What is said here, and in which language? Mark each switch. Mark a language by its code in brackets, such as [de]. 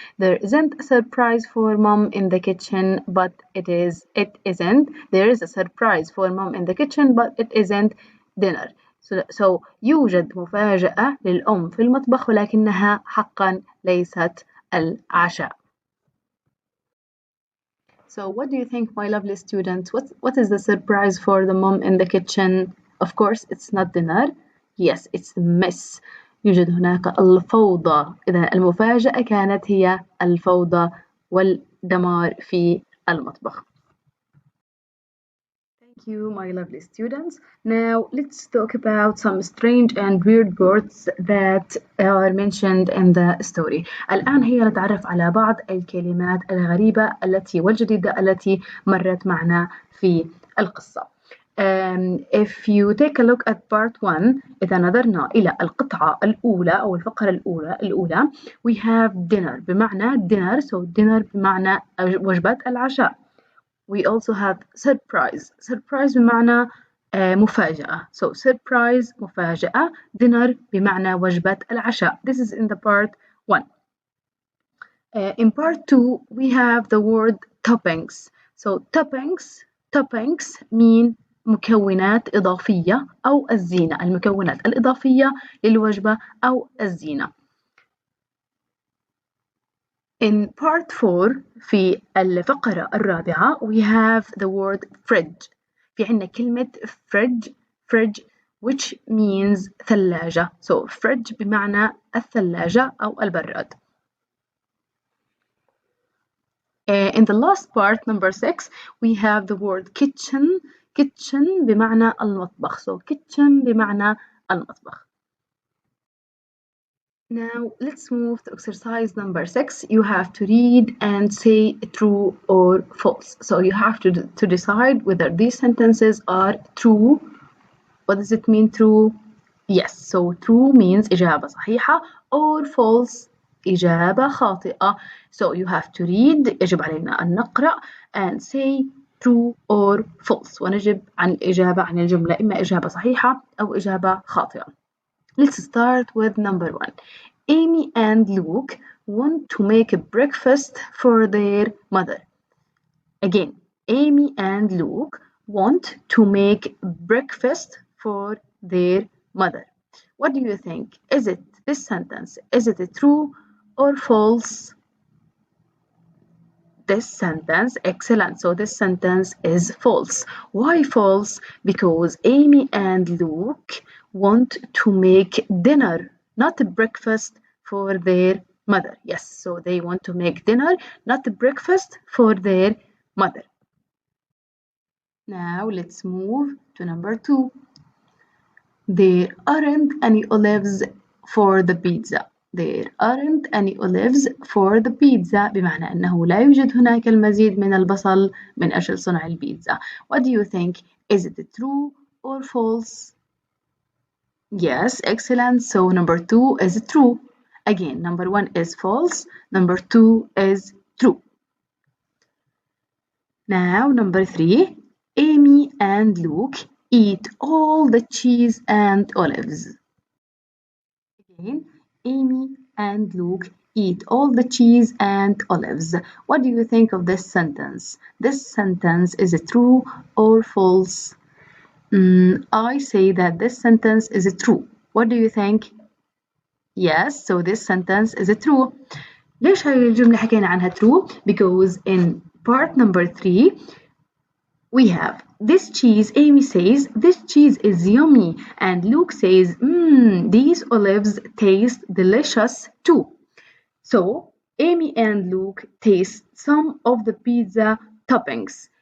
[en] There isn't a surprise for mom in the kitchen, but it isn't. There is a surprise for mom in the kitchen, but it isn't dinner. [ar] So يوجد مفاجأة للأم في المطبخ ولكنها حقا ليست العشاء. [en] So what do you think, my lovely students? What is the surprise for the mom in the kitchen? Of course, it's not dinner. Yes, it's the mess. [ar] يوجد هناك الفوضى. إذا المفاجأة كانت هي الفوضى والدمار في المطبخ. [en] Thank you, my lovely students. Now let's talk about some strange and weird words that are mentioned in the story. [ar] الآن هي نتعرف على بعض الكلمات الغريبة والجديدة التي مرت معنا في القصة. [en] If you take a look at part 1, [ar] إذا نظرنا إلى القطعة الأولى أو الفقرة الأولى [en] we have dinner بمعنى dinner. [ar] So dinner بمعنى وجبة العشاء. [en] We also have surprise. [ar] Surprise بمعنى مفاجأة. [en] So surprise مفاجأة. [ar] Dinner بمعنى وجبة العشاء. [en] This is in the part 1. In part 2 we have the word toppings. So toppings mean [ar] مكونات إضافية أو الزينة. المكونات الإضافية للوجبة أو الزينة. [en] In part 4 [ar] في الفقرة الرابعة [en] we have the word fridge. [ar] في عنا كلمة [en] fridge which means [ar] ثلاجة. So fridge بمعنى الثلاجة أو البراد. [en] In the last part, number 6, we have the word kitchen. [ar] Kitchen بمعنى المطبخ. So kitchen بمعنى المطبخ. [en] Now let's move to exercise number 6. You have to read and say true or false. So you have to decide whether these sentences are true. What does it mean true? Yes, so true means [ar] إجابة صحيحة [en] or false [ar] إجابة خاطئة. [en] So you have to read [ar] يجب علينا أن نقرأ [en] and say true or false [ar] ونجب عن الإجابة عن الجملة إما إجابة صحيحة أو إجابة خاطئة. [en] Let's start with number 1. Amy and Luke want to make a breakfast for their mother. Again, Amy and Luke want to make breakfast for their mother. What do you think? Is it this sentence? Is it true or false? This sentence, excellent. So this sentence is false. Why false? Because Amy and Luke want to make dinner, not a breakfast for their mother. Yes, so they want to make dinner, not a breakfast for their mother. Now let's move to number 2. There aren't any olives for the pizza. There aren't any olives for the pizza [ar] بمعنى أنه لا يوجد هناك المزيد من البصل من أجل صنع البيتزا. [en] What do you think? Is it true or false? Yes, excellent. So number 2 is true. Again, number 1 is false. Number 2 is true. Now, number 3, Amy and Luke eat all the cheese and olives. Again, Amy and Luke eat all the cheese and olives. What do you think of this sentence? This sentence is it true or false? I say that this sentence is true. What do you think? Yes, so this sentence is true. [ar] ليش هاي الجملة حكينا عنها true? [en] Because in part number 3 we have this cheese. Amy says this cheese is yummy and Luke says these olives taste delicious too. So Amy and Luke taste some of the pizza toppings.